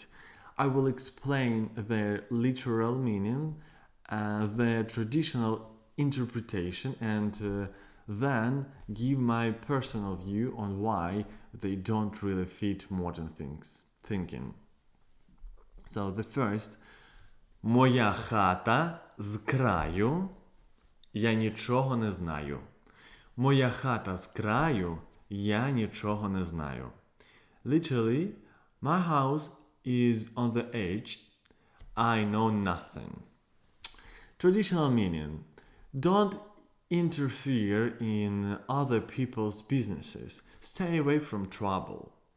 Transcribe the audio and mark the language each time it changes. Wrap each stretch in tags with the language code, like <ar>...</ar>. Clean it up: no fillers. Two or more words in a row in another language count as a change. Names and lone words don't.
<en>I will explain their literal meaning, their traditional interpretation, and then give my personal view on why they don't really fit modern thinking. So the first,</en> <uk>моя хата з краю, я нічого не знаю. Моя хата з краю, я нічого не знаю.</uk> <en>Literally, my house is on the edge, I know nothing. Traditional meaning, don't interfere in other people's businesses. Stay away from trouble.</en>